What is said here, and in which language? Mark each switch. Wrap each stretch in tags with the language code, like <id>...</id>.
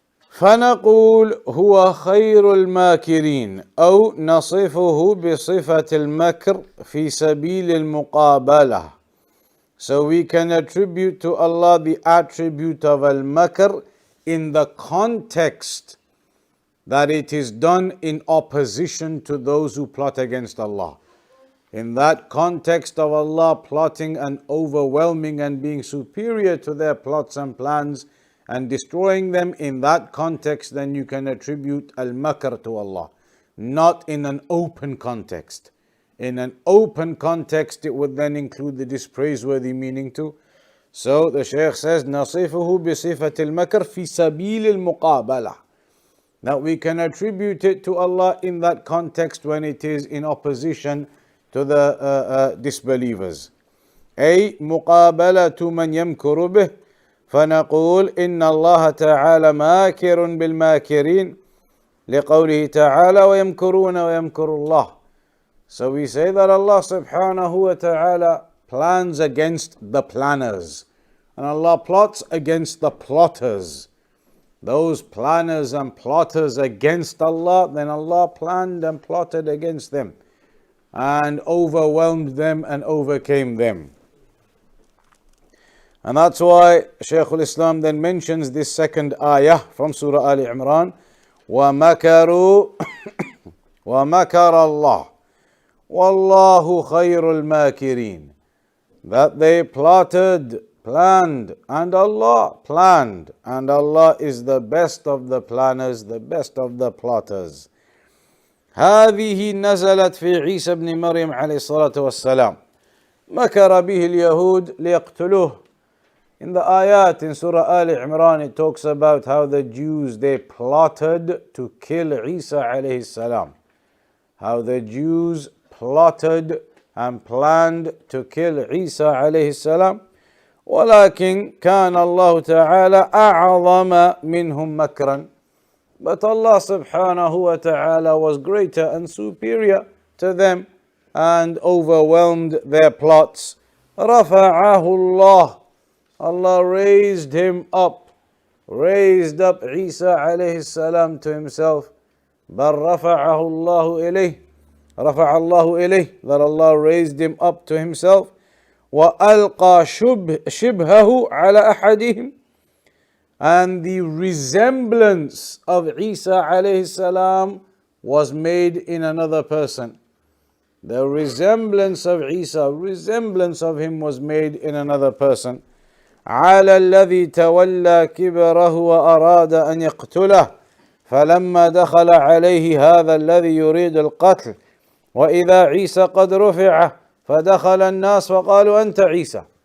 <ar>فنقول هو خير الماكرين أو نصفه بصفة المكر في سبيل المقابلة.</ar> <en>So we can attribute to Allah the attribute of al-makr in the context that it is done in opposition to those who plot against Allah. In that context of Allah plotting and overwhelming and being superior to their plots and plans and destroying them, in that context then you can attribute al-makr to Allah. Not in an open context. In an open context it would then include the dispraiseworthy meaning too. So the Shaykh says</en> <ar>نصفه بصفة المكر في سبيل المقابلة.</ar> <en>That we can attribute it to Allah in that context when it is in opposition to the disbelievers.</en> <ar>أي مقابلة من يمكر به فنقول إن الله تعالى ماكر بالماكرين لقوله تعالى ويمكرون ويمكر الله.</ar> <en>So we say that Allah subhanahu wa ta'ala plans against the planners and Allah plots against the plotters. Those planners and plotters against Allah, then Allah planned and plotted against them and overwhelmed them and overcame them. And that's why Shaykh al-Islam then mentions this second ayah from Surah Al Imran,</en> <ar>وَمَكَرُوا وَمَكَرَ اللَّهُ وَاللَّهُ خَيْرُ الْمَاكِرِينَ.</ar> <en>That they plotted, planned, and Allah planned, and Allah is the best of the planners, the best of the plotters.</en> <ar>هذه نزلت في عيسى بن مريم عليه الصلاة والسلام مكر به اليهود ليقتلوه.</ar> <en>In the ayat in Surah Al Imran it talks about how the Jews, they plotted to kill Isa alayhi salam. How the Jews plotted and planned to kill Isa alayhi salam.</en> <ar>ولكن كان الله تعالى أعظم منهم مكرا.</ar> <en>But Allah subhanahu wa ta'ala was greater and superior to them and overwhelmed their plots.</en> <ar>رفعه الله.</ar> <en>Allah raised him up, raised up Isa alayhi salam to himself.</en> <ar>بل رفعه الله إليه. رفع الله إليه.</ar> <en>That Allah raised him up to himself.</en> <ar>وألقى شبهه على أحدهم.</ar> <en>and the resemblance of Isa alayhi salam was made in another person. The resemblance of Isa, resemblance of him was made in another person.</en> <ar>على الذي تولى كبره وأراد أن يقتله فلما دخل عليه هذا الذي يريد القتل وإذا عيسى قد رفع فدخل الناس فقالوا أنت عيسى.</ar>